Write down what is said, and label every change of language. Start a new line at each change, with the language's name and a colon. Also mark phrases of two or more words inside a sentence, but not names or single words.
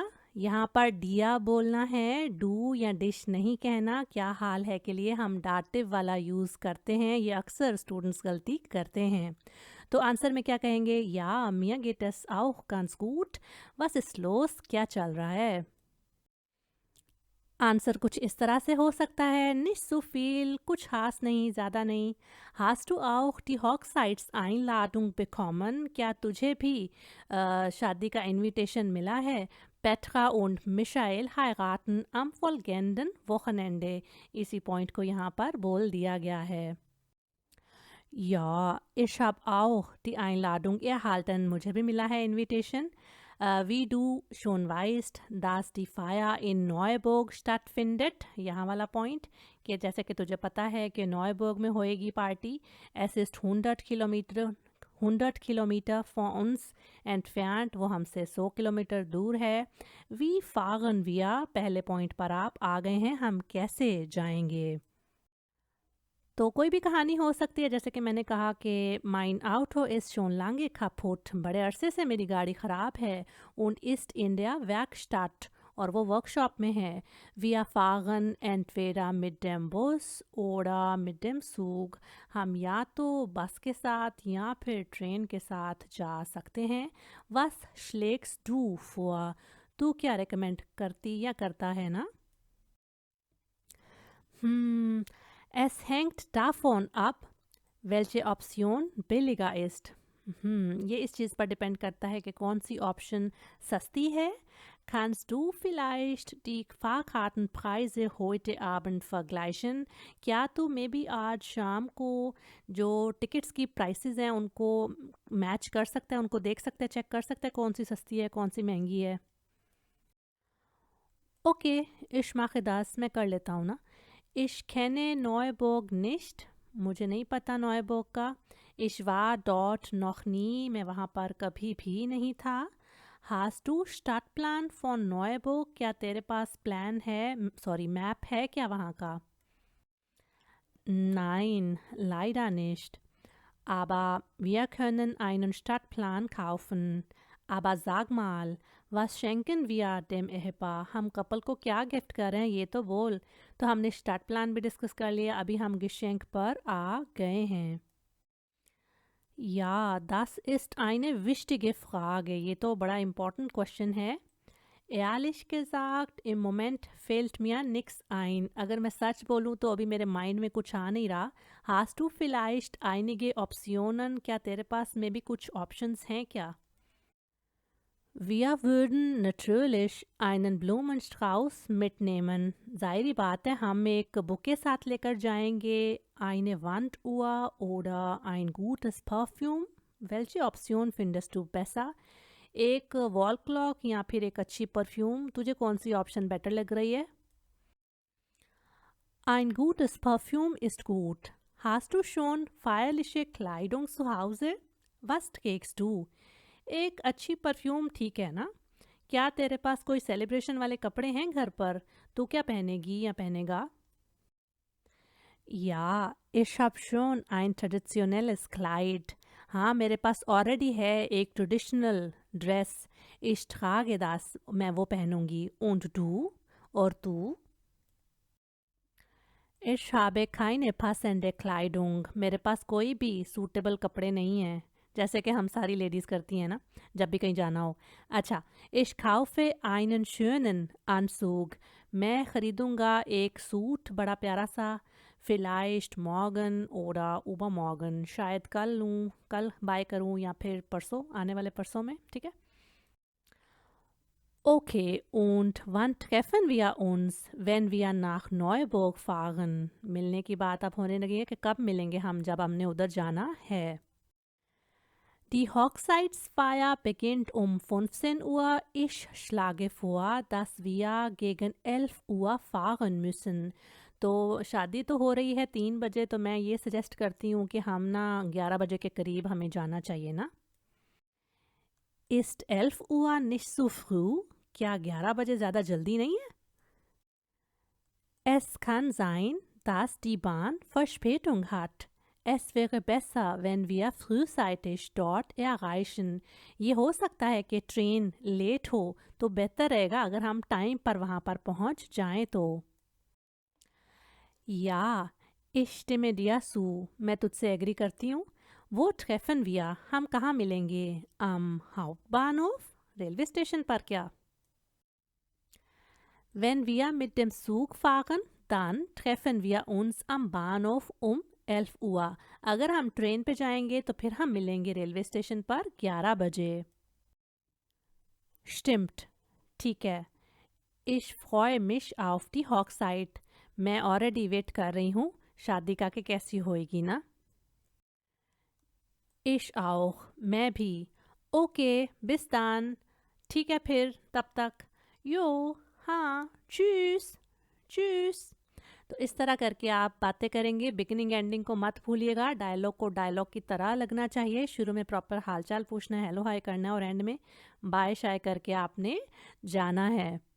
Hindi: यहाँ पर डिया बोलना है, डू या डिश नहीं कहना. क्या हाल है के लिए हम डाटिव वाला यूज़ करते हैं, ये अक्सर स्टूडेंट्स गलती करते हैं. तो आंसर में क्या कहेंगे?
German: या mir geht es auch ganz gut. Was ist los?
Hindi: क्या चल रहा है. आंसर कुछ इस तरह से हो सकता है.
German: nicht so viel,
Hindi: कुछ खास नहीं, ज़्यादा नहीं.
German: Hast du auch die Hochzeitseinladung bekommen?
Hindi: क्या तुझे भी शादी का इनविटेशन मिला है.
German: Petra und Michael heiraten am folgenden Wochenende.
Hindi: इसी पॉइंट को यहाँ पर बोल दिया गया है.
German: Ja, ich habe auch die Einladung erhalten.
Hindi: मुझे भी मिला है इनविटेशन.
German: Wie du schon weißt, dass die Feier in Neuburg stattfindet.
Hindi: यहाँ वाला पॉइंट कि जैसे कि तुझे पता है कि Neuburg में होएगी पार्टी.
German: Es ist 100 Kilometer von uns entfernt.
Hindi: वो हमसे 100 किलोमीटर दूर है.
German: Wie fahren wir?
Hindi: पहले पॉइंट पर आप आ गए हैं, हम कैसे जाएंगे. तो कोई भी कहानी हो सकती है, जैसे कि मैंने कहा कि
German: mein Auto ist schon lange kaputt.
Hindi: बड़े अरसे से मेरी गाड़ी ख़राब है.
German: Und ist in der Werkstatt.
Hindi: और वो वर्कशॉप में है.
German: Wir fahren entweder mit dem Bus oder mit dem Zug.
Hindi: हम या तो बस के साथ या फिर ट्रेन के साथ जा सकते हैं.
German: Was schlägst du vor?
Hindi: तू क्या रेकमेंड करती या करता है ना.
German: Es hängt davon ab, welche Option billiger ist.
Hindi: ये इस चीज़ पर डिपेंड करता है कि कौन सी ऑप्शन सस्ती है.
German: Kannst du vielleicht die Fahrkartenpreise heute Abend vergleichen?
Hindi: क्या तू
English: may be
Hindi: आज शाम को जो टिकट्स की प्राइसेस हैं उनको मैच कर सकता है, उनको देख सकता है, चेक कर सकता है कौन सी सस्ती है, कौन सी महंगी है. ओके,
German: ich mache das,
Hindi: मैं कर लेता हूँ ना.
German: Ich kenne Neuburg nicht.
Hindi: मुझे नहीं पता नॉयबर्ग का.
German: Ich war dort noch nie.
Hindi: मैं वहाँ पर कभी भी नहीं था.
German: Hast du Stadtplan von Neuburg?
Hindi: क्या तेरे पास प्लान है, सॉरी मैप है क्या वहाँ का?
German: Nein, leider nicht. Aber wir können einen Stadtplan kaufen. Aber sag mal, was schenken wir dem Ehepaar?
Hindi: हम कपल को क्या गिफ्ट कर रहे हैं ये तो बोल. तो हमने स्टार्ट प्लान भी डिस्कस कर लिया, अभी हम Geschenk पर आ गए हैं.
German: Ja, das ist eine wichtige Frage.
Hindi: ये तो बड़ा
English: important question
Hindi: है.
German: Ehrlich gesagt, im Moment fällt mir nichts ein.
Hindi: अगर मैं सच बोलूँ तो अभी मेरे माइंड में कुछ आ नहीं रहा.
German: Hast du vielleicht einige Optionen?
Hindi: क्या तेरे पास में भी कुछ ऑप्शंस हैं क्या?
German: Wir würden natürlich einen Blumenstrauß mitnehmen.
Hindi: ज़ाहिर बात है हम एक बुके साथ लेकर जाएंगे.
German: Eine Wanduhr oder ein gutes Parfüm. Welche Option findest du besser?
Hindi: एक
English: wall clock
Hindi: या फिर एक अच्छी परफ्यूम. तुझे कौन सी ऑप्शन बेटर लग रही है?
German: Ein gutes Parfüm ist gut. Hast du schon feierliche Kleidung zu Hause? Was trägst du?
Hindi: एक अच्छी परफ्यूम ठीक है ना. क्या तेरे पास कोई सेलिब्रेशन वाले कपड़े हैं घर पर? तू क्या पहनेगी या पहनेगा?
German: Ja, ich habe schon ein traditionelles Kleid.
Hindi: हाँ, मेरे पास ऑलरेडी है एक
English: traditional dress.
German: Ich trage das.
Hindi: मैं वो पहनूंगी.
German: Und du?
Hindi: और तू?
German: Ich habe keine passende Kleidung.
Hindi: मेरे पास कोई भी सूटेबल कपड़े नहीं हैं. जैसे कि हम सारी लेडीज़ करती हैं ना जब भी कहीं जाना हो. अच्छा,
German: ich kaufe einen schönen Anzug.
Hindi: मैं ख़रीदूँगा एक सूट बड़ा प्यारा सा.
German: vielleicht morgen oder übermorgen.
Hindi: शायद कल लूँ, कल बाय करूँ या फिर परसों, आने वाले परसों में. ठीक है.
German: Okay, und wann treffen wir uns, wenn wir nach Neuburg fahren?
Hindi: मिलने की बात अब होने लगी है कि कब मिलेंगे हम जब हमने उधर जाना है.
German: Die Hochzeitsfeier beginnt um 15 Uhr. Ich schlage vor, dass wir gegen 11 Uhr fahren müssen.
Hindi: तो शादी तो हो रही है 3 बजे, तो मैं ये सजेस्ट करती हूँ कि हम ना 11 बजे के करीब हमें जाना चाहिए ना.
German: Ist 11 Uhr nicht zu früh?
Hindi: क्या 11 बजे ज़्यादा जल्दी नहीं है?
German: Es kann sein, dass die Bahn Verspätung hat. Es wäre besser, wenn wir frühzeitig dort erreichen.
Hindi: ये हो सकता है कि
English: train late
Hindi: हो, तो बेहतर रहेगा अगर हम टाइम पर वहाँ पर पहुँच जाएं तो.
German: Ja, ich stimme dir zu.
Hindi: मैं तुझसे एग्री करती हूँ.
German: वो treffen wir.
Hindi: हम कहाँ मिलेंगे?
German: Am Hauptbahnhof?
Hindi: रेलवे स्टेशन पर क्या?
German: Wenn wir mit dem Zug fahren, dann treffen wir uns am Bahnhof um 11 Uhr.
Hindi: अगर हम ट्रेन पे जाएंगे तो फिर हम मिलेंगे रेलवे स्टेशन पर 11 बजे. Stimmt. ठीक है.
German: Ich freue mich auf die Hochzeit.
Hindi: मैं
English: already wait
Hindi: कर रही हूँ शादी का कि कैसी होएगी ना.
German: Ich auch.
Hindi: मैं भी.
German: Okay, bis dann.
Hindi: ठीक है फिर तब तक. Jo, हाँ,
German: tschüss, tschüss.
Hindi: तो इस तरह करके आप बातें करेंगे.
English: beginning ending
Hindi: को मत भूलिएगा. डायलॉग को डायलॉग की तरह लगना चाहिए. शुरू में प्रॉपर हालचाल पूछना है,
English: hello hi
Hindi: करना है, और एंड में बाय शाय करके आपने जाना है.